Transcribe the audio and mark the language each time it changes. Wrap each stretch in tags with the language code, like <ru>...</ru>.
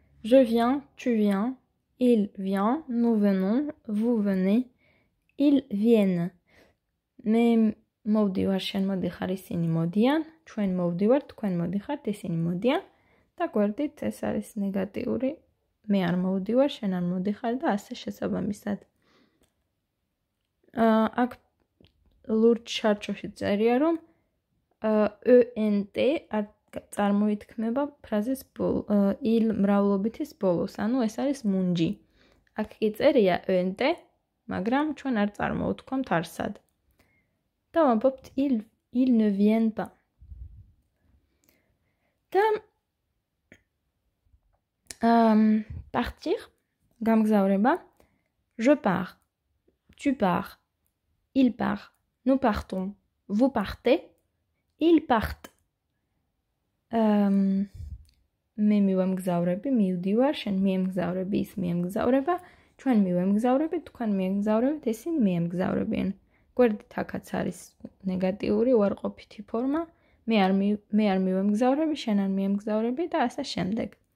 <fr>Je viens, tu viens, il vient, nous venons, vous venez, ils viennent.</fr> <ka>მე მოვდივარ, შენ მოდიხარ, ისინი მოდიან, ჩვენ მოვდივართ, თქვენ მოდიხართ, ისინი მოდიან. და გვერდით ეს არის ნეგატიური, მე არ მოვდივარ, შენ არ მოდიხარ და ასე შესაბამისად. აქ ლურჯ შარჩოში წერია, რომ ENT წარმოითქმება ფრაზის il მრავლობითის ბოლოს, ანუ ეს არის მუნჯი. აქ კი წერია ENT, მაგრამ ჩვენ არ წარმოვთქვამთ არსად. და ვამბობთ</ka> <fr>ils ne viennent pas.</fr> <ka>და partir, გამგზავრება.</ka> <fr>Je pars, tu pars, il part, nous partons, vous partez, ils partent.</fr> <ka>მე მივამგზავრები, მივდივარ, შენ მიემგზავრები, ის მიემგზავრება, ჩვენ მივემგზავრებით, თქვენ მიემგზავრებით, ისინი მიემგზავრებიან. გვერდით აქაც არის ნეგატიური უარყოფითი ფორმა, მე არ მივემგზავრები, შენ არ მიემგზავრები და ასე შემდეგ.</ka>